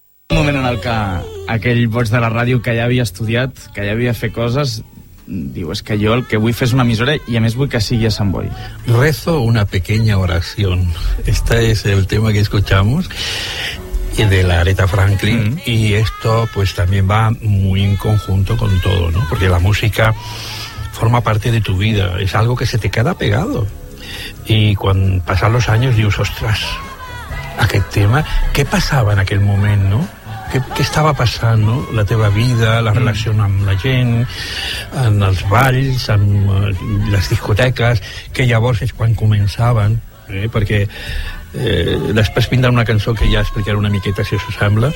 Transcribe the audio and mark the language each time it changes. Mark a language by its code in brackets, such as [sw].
[ca] Un moment en el que aquell boig de la ràdio que ja havia estudiat, que ja havia fet coses, diu, és que jo el que vull fer és una emissora i a més vull que sigui a Sant Boi. [es] Rezo una pequeña oración. Este es el tema que escuchamos de la Aretha Franklin, y esto pues también va muy en conjunto con todo, ¿no? Porque la música forma parte de tu vida, es algo que se te queda pegado. Y cuando pasan los años, dices, ostras, aquel tema, ¿qué pasaba en aquel momento, no? [ca] Què estava passant, no? La teva vida, la relació amb la gent, en els balls, amb les discoteques, que llavors és quan començaven, perquè després vindrà una cançó que ja explicaré una miqueta, si us sembla.